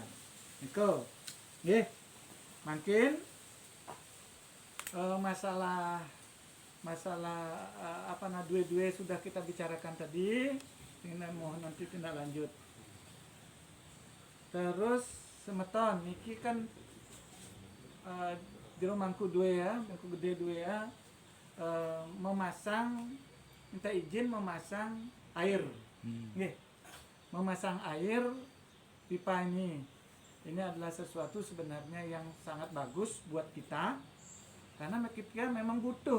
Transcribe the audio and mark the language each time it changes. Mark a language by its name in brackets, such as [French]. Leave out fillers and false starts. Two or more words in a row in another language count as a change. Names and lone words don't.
[Indonesian] Niko, makin masalah dua sudah kita bicarakan tadi. Ini mohon nanti tindak lanjut. Terus semeton, niki kan jero mangku dua ya, mangku gede dua ya, minta izin memasang air, memasang air pipa ini. Ini adalah sesuatu sebenarnya yang sangat bagus buat kita, karena kita memang butuh.